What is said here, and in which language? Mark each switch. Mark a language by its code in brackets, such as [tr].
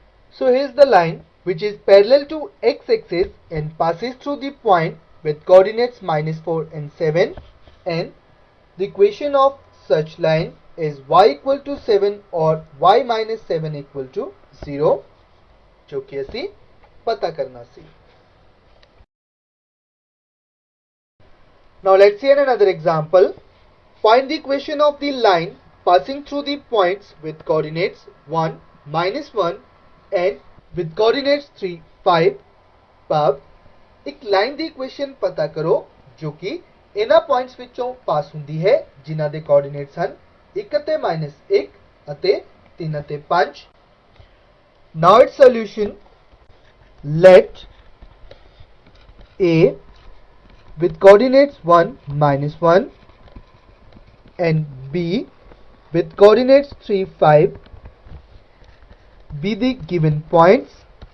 [en] So here's the line which is parallel to x-axis and passes through the point with coordinates minus 4 and 7, and the equation of such line is y equal to 7 or y minus 7 equal to 0, [pa] जो कि ਅਸੀਂ पता करना ਸੀ. [en] Now let's see another example. Find the equation of the line passing through the points with coordinates 1, minus 1 and with coordinates 3, 5. [pa] ਭਾਵ ਇੱਕ line ਦੀ equation ਪਤਾ ਕਰੋ ਜੋ ਕਿ ਇਹਨਾਂ ਪੁਆਇੰਟਸ ਵਿੱਚੋਂ ਪਾਸ ਹੁੰਦੀ ਹੈ ਜਿਨ੍ਹਾਂ ਦੇ ਕੋਆਰਡੀਨੇਟਸ ਹਨ 1 ਅਤੇ -1 ਅਤੇ 3 ਅਤੇ 5. [en] Now its solution, let A with coordinates 1, -1 and B with coordinates 3, 5 be the given points.